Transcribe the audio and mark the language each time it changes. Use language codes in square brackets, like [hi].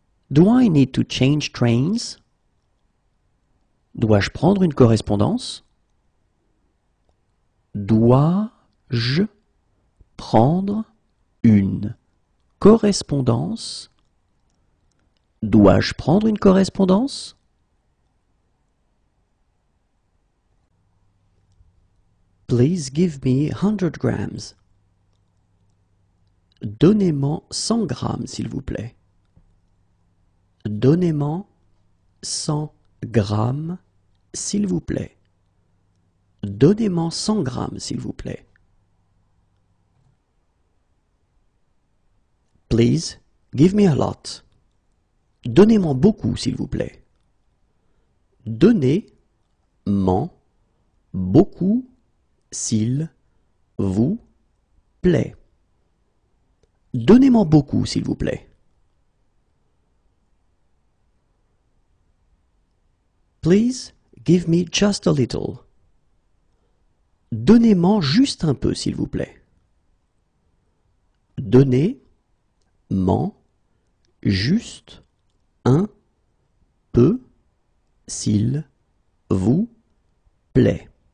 [en] Do I need to change trains? [fr] Dois-je prendre une correspondance? Dois-je prendre une correspondance? Dois-je prendre une correspondance? [en] Please give me 100 grams. [fr] Donnez-moi 100 grammes, s'il vous plaît. Donnez-moi 100 grammes, s'il vous plaît. Donnez-moi 100 grammes, s'il vous plaît. [en] Please give me a lot. [fr] Donnez-moi beaucoup, s'il vous plaît. Donnez-m'en beaucoup s'il vous plaît. Donnez-m'en beaucoup s'il vous plaît. [en] Please give me just a little. [fr] Donnez-m'en juste un peu s'il vous plaît. Donnez-m'en juste un peu s'il vous plaît.